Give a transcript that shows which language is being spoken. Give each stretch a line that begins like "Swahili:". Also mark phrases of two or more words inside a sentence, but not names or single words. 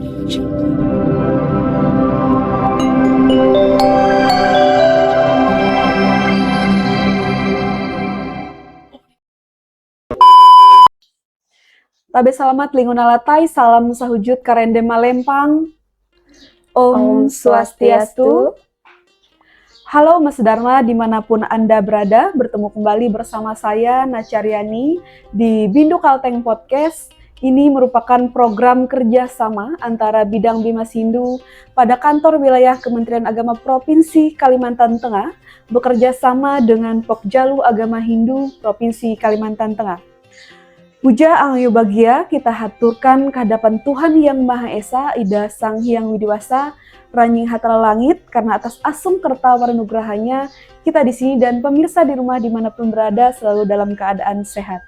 English: Production.
Ngaju: Tabe salamat lingunalatai, salam sahujud karende malempang.
Sanskrit: Om Swastiastu.
Indonesian: Halo Mas Dharma, dimanapun Anda berada, bertemu kembali bersama saya Nacaryani di Bindu Kalteng Podcast. Ini merupakan program kerjasama antara Bidang Bimas Hindu pada kantor wilayah Kementerian Agama Provinsi Kalimantan Tengah, bekerja sama dengan Pokjalu Agama Hindu Provinsi Kalimantan Tengah. Puja Angyo Bagia kita haturkan kehadapan Tuhan Yang Maha Esa, Ida Sang Hyang Widiwasa, Ranying Hatala Langit, karena atas asum kerta wanugrahanya kita di sini dan pemirsa di rumah dimanapun berada selalu dalam keadaan sehat.